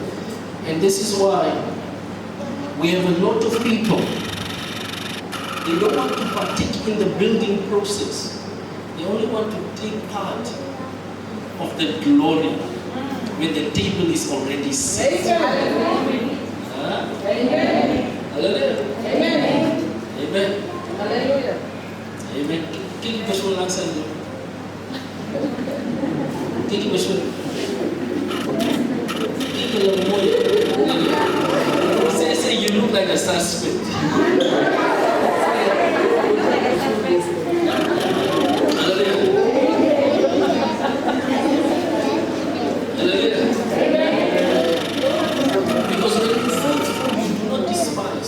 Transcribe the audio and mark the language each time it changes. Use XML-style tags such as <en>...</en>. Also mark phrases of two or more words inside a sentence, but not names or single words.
<en>And this is why we have a lot of people. They don't want to partake in the building process. They only want to take part of the glory when the table is already set. Amen. Huh? Amen. Hallelujah. Amen. Amen. Hallelujah. Amen. Kiki besul langsung tu. Kiki besul. Kiki lemoy. Say you look like a suspect. Hallelujah. Hallelujah. Because when you fight for, you do not despise.</en>